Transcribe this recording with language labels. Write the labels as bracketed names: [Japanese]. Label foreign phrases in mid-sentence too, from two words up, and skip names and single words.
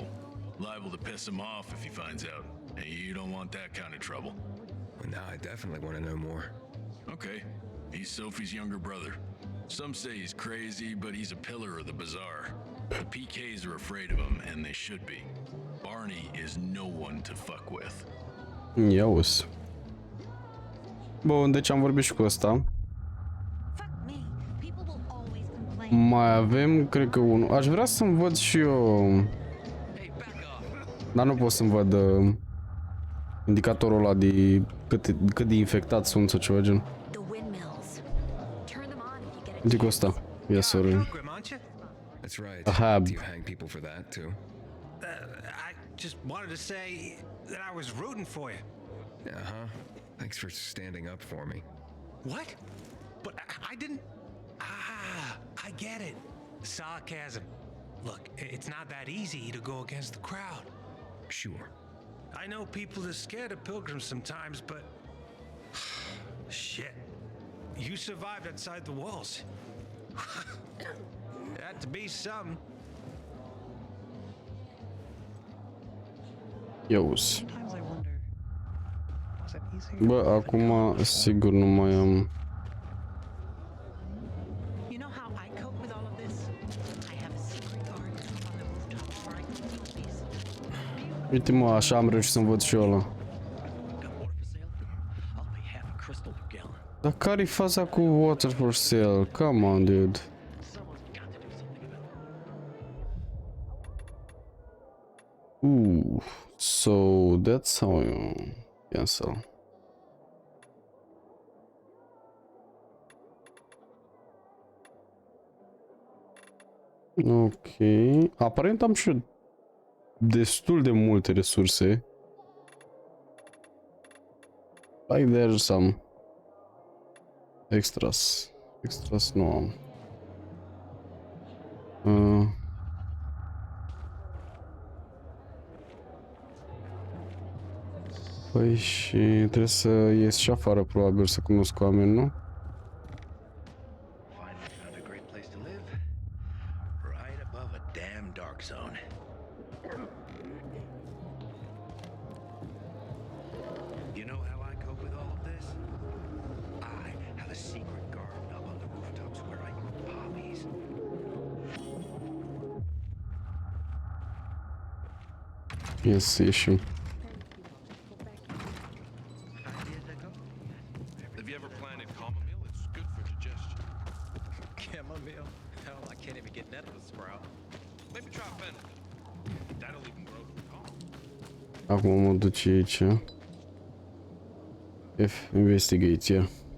[English] Liable to piss him off if he finds out. And you don't want that kind of trouble. Well, now I definitely want to know more. Okay. He's Sophie's younger brother. Some say he's crazy, but he's a pillar of the Bazaar. The PKs are afraid of him, and they should be. Barney is no one to fuck with. [Romanian] Ia uzi. Bun, deci am vorbit și cu ăsta. [English] Fuck me. People will always complain. [Romanian] Mai avem, cred că unul. Aș vrea să-mi văd și eu... Dar nu pot să-mi văd indicatorul ăla de cât de infectat sunt sau ceva gen. [English] The windmills. Turn them on if you get a [Romanian] Zic ăsta. Ia sorry. [English] Pilgrim, aren't you? That's right. Aha. Do you hang people for that too? I just wanted to say that I was rooting for you. Uh-huh. Thanks for standing up for me. What? But I didn't. I get it. Sarcasm. Look, it's not that easy to go against the crowd. Sure. I know people are scared of pilgrims sometimes, but shit. You survived outside the walls. Had to be something. [Romanian] Ia uzi. [English] Sometimes I wonder, was it easier? [Romanian] Bă, acum sigur nu mai am... [English] You know how I cope with all of this? I have a secret garden on the rooftop where I can keep these. [Romanian] Uite mă, așa am reușit să-mi văd și eu ăla. [English] Got water for sale? I'll pay half a crystal per gallon. [Romanian] Dar care-i faza cu [English] water for sale? Come on, dude. Someone's got to do something about it. So that's how you cancel. Ok. [Romanian] Aparent am și destul de multe resurse. [English] Like there's some extras. [Romanian] Extras nu am. Păi și trebuie să ies și afară probabil să cunosc oameni, nu? [English] Finally found a great place to live. Right above a damn dark zone. You know how I cope with all of this? I have a secret garden up on the rooftops where I grow poppies. [Romanian] Ia să ieșim. [English] Have you ever planted chamomile? It's good for digestion. Chamomile? Hell, I can't even get net of a sprout. Maybe try fennel. That'll even grow to a column. [Romanian] Acum mă duc aici. [English] Investigate.